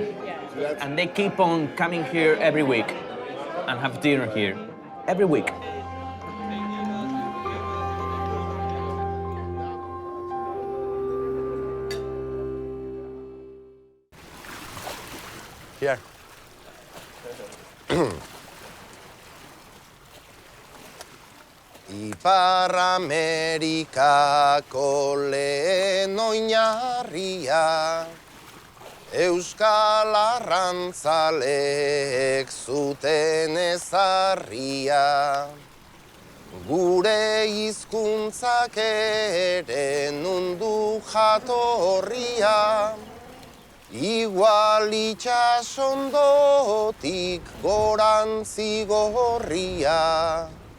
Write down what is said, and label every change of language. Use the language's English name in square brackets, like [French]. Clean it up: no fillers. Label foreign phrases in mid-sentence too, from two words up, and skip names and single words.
[English] And they keep on coming here every week and have dinner here every week. Here. [Basque] Ipar Amerikako lehen oinarria Euskal arrantzaleek zuten ezarria Gure hizkuntzak ere nundu jatorria Igual itxasondotik gorantzi gorria